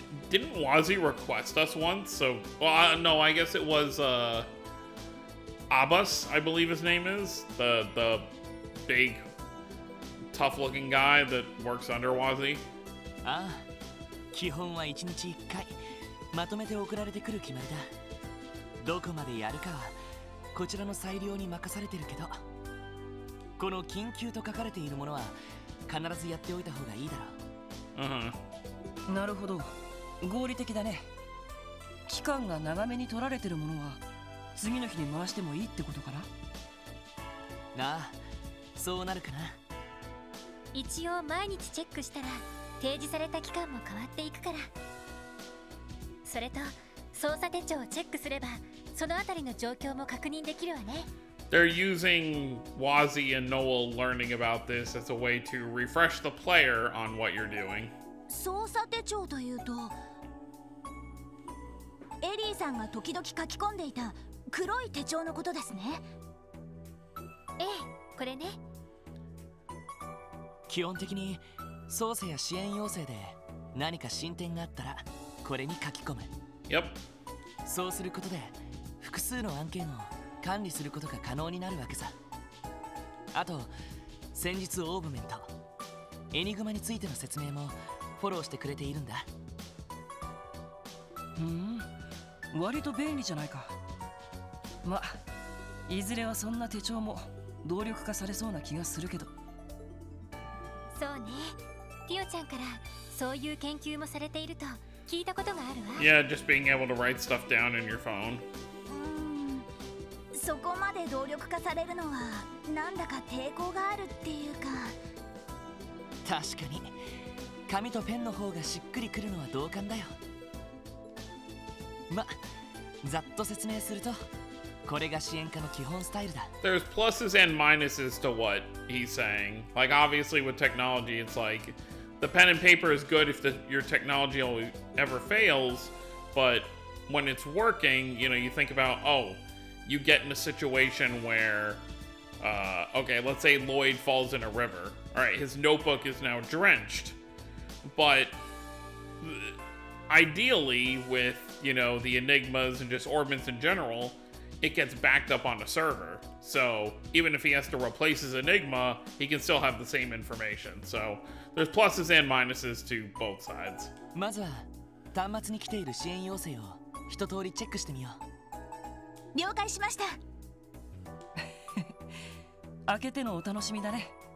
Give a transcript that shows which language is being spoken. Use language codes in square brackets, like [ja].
[en] Didn't Wazzy request us once? So, well, no, I guess it was Abbas, I believe his name is. The big, tough-looking guy that works under Wazzy. [ja] Ah, 基本は1日1回まとめて送られてくる決まりだ。どこまでやるかはこちらの裁量に任されてるけど、この緊急と書かれているものは必ずやっておいた方がいいだろう。なるほど。合理的だね。期間が長めに取られてるものは次の日に回してもいいってことかな。なあ、そうなるかな。一応毎日チェックしたら提示された期間も変わっていくから。それと操作手帳をチェックすればそのあたりの状況も確認できるわね。 [en] They're using Wazzy and Noel learning about this as a way to refresh the player on what you're doing. [ja] 操作手帳というと、エリーさんが時々書き込んでいた黒い手帳のことですね。ええ、これね。基本的に操作や支援要請で何か進展があったらこれに書き込む。 [en] Yep. [ja] そうすることで複数の案件を管理することが可能になるわけさ。あと先日オーブメントエニグマについての説明もフォローしてくれているんだ。割と便利じゃないか。ま、いずれはそんな手帳も動力化されそうな気がするけど。そうね。ティオちゃんからそういう研究もされていると聞いたことがあるわ。 [en] Yeah, just being able to write stuff down in your phone. [ja] そこまで動力化されるのはなんだか抵抗があるっていうか。確かに紙とペンの方がしっくりくるのは同感だよ。ま、ざっと説明するとこれが支援家の基本スタイルだ。 [en] There's pluses and minuses to what he's saying. Like, obviously with technology, it's like the pen and paper is good if your technology ever fails, but when it's working, you know, you think about, oh, you get in a situation where, okay, let's say Lloyd falls in a river. All right, his notebook is now drenched. But ideally, with, you know, the Enigmas and just Orbments in general, it gets backed up on the server. So even if he has to replace his Enigma, he can still have the same information. So there's pluses and minuses to both sides. [ja] まずは端末に来ている支援要請を一通りチェックしてみよう。了解しました。開けてのお楽しみだね。